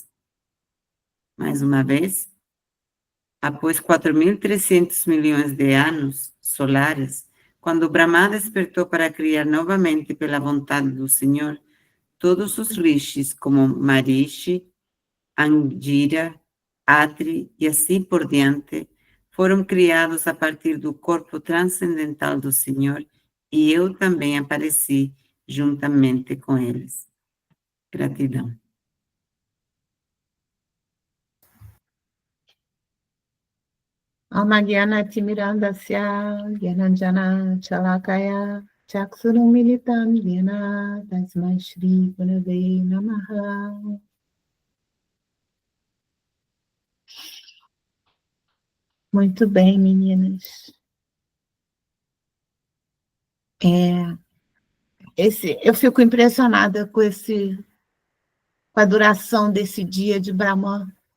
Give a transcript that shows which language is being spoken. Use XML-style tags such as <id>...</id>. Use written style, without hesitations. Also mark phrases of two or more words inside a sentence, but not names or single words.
<pt>Mais uma vez, após 4.300 milhões de anos solares, quando Brahma despertou para criar novamente pela vontade do Senhor, todos os rishis como Marishi, Angira, Atri e assim por diante, foram criados a partir do corpo transcendental do Senhor, e eu também apareci juntamente com eles. Gratidão.</pt> <sa>ॐ ज्ञानतिमिरान्धस्य ज्ञानाञ्जन शलाकया चक्षुरुन्मीलितम् येन तस्मै श्री गुरवे नमः.</sa> <pt>Muito bem, meninas. Eu fico impressionada com a duração desse dia de Brahman.</pt>